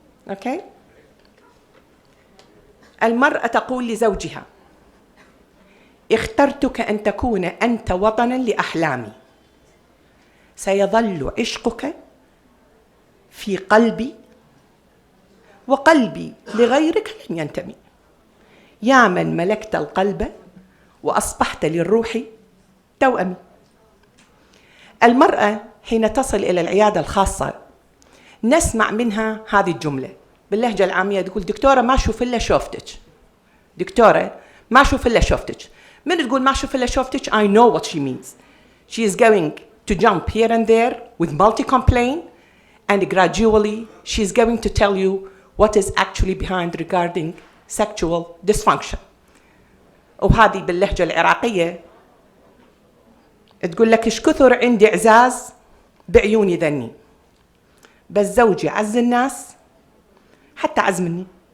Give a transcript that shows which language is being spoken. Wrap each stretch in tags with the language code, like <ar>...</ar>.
<ar>أوكي؟ المرأة تقول لزوجها: اخترتك أن تكون أنت وطناً لأحلامي، سيظل عشقك في قلبي وقلبي لغيرك لن ينتمي، يا من ملكت القلب وأصبحت للروح توأمي. المرأة حين تصل إلى العيادة الخاصة نسمع منها هذه الجملة باللهجة العامية، تقول: دكتورة ما أشوف إلا شوفتك. دكتورة ما أشوف إلا شوفتك. من تقول ما أشوف إلا شوفتك</ar> <en>I know what she means. She is going to jump here and there with multi-complaint, and gradually she is going to tell you what is actually behind regarding sexual dysfunction.</en> <ar>وهذه باللهجة العراقية تقول لك: إيش كثر عندي إعزاز بعيوني ذني، بس زوجي عز الناس حتى عز مني.</ar>